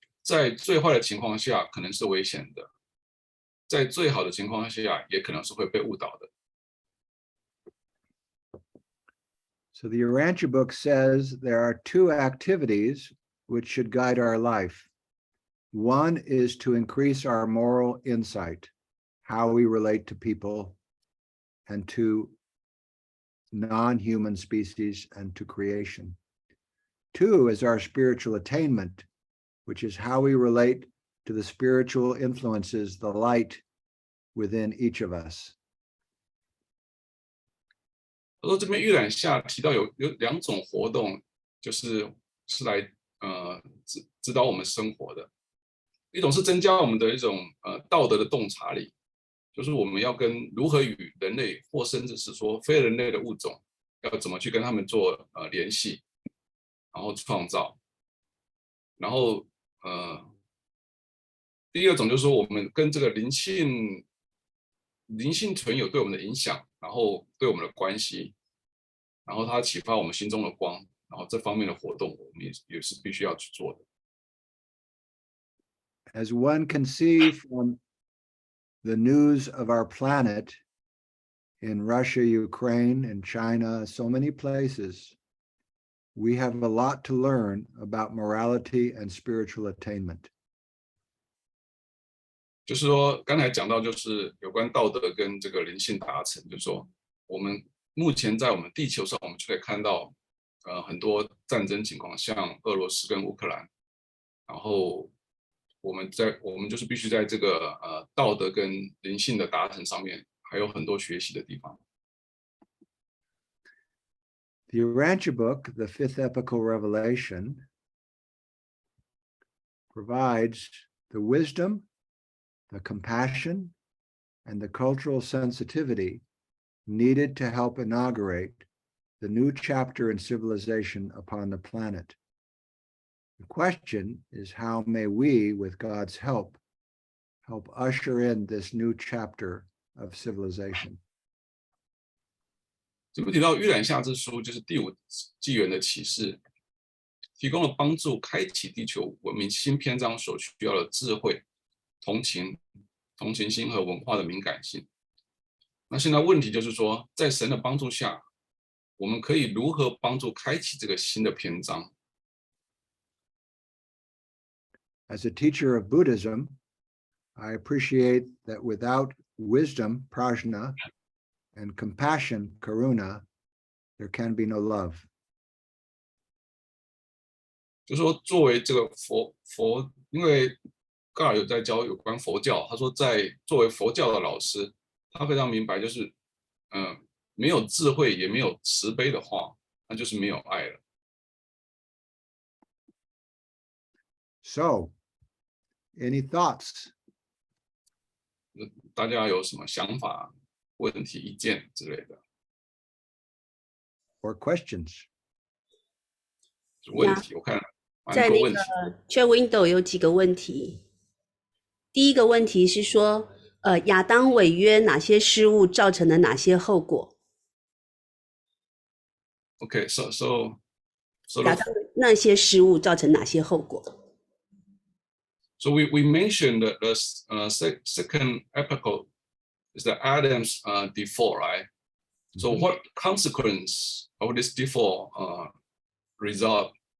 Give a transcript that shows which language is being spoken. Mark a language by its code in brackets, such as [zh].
[zh] 在最坏的情况下可能是危险的，在最好的情况下也可能是会被误导的。 [en] So the Urantia book says there are two activities which should guide our life. One is to increase our moral insight, how we relate to people and to non-human species and to creation. Two is our spiritual attainment, which is how we relate to the spiritual influences, the light within each of us. [zh] 他说这边预览下提到有2种活动，是来指导我们生活的。一种是增加我们的一种道德的洞察力，就是我们要跟如何与人类或甚至是说非人类的物种要怎么去跟他们做联系，然后创造。然后第2种就是说我们跟这个灵性存有对我们的影响，然后对我们的关系，然后它启发我们心中的光，然后这方面的活动我们也是必须要去做的。 [en] As one can see from the news of our planet in Russia, Ukraine, and China, so many places, we have a lot to learn about morality and spiritual attainment. [zh] 就是说，刚才讲到就是有关道德跟这个灵性达成，就是说，我们目前在我们地球上，我们就可以看到，很多战争情况，像俄罗斯跟乌克兰，然后我们就是必须在这个道德跟灵性的达成上面，还有很多学习的地方。 [en] The Urantia book, the fifth epical revelation, provides the wisdom, the compassion, and the cultural sensitivity needed to help inaugurate the new chapter in civilization upon the planet. The question is, how may we, with God's help usher in this new chapter of civilization? [zh] 这边提到《预览夏之书》，就是第5纪元的启示，提供了帮助开启地球文明新篇章所需要的智慧、同情心和文化的敏感性。那现在问题就是说，在神的帮助下，我们可以如何帮助开启这个新的篇章？ [en] As a teacher of Buddhism, I appreciate that without wisdom, prajna, and compassion, karuna, there can be no love. [zh] 就是说，作为这个佛，因为盖尔有在教有关佛教，他说作为佛教的老师，他非常明白，就是没有智慧也没有慈悲的话，那就是没有爱了。 [en] So, any thoughts? [zh] 大家有什么想法、问题、意见之类的 [en] or questions? [zh] 问题？我看蛮在那个多问题。 chat window 有几个问题。第一个问题是说，亚当违约哪些失误造成了哪些后果？ [en] Okay, so [zh] 亚当那些失误造成哪些后果？ [en] So we mentioned that the second epoch is the Adam's default, right? So what consequence of this default result?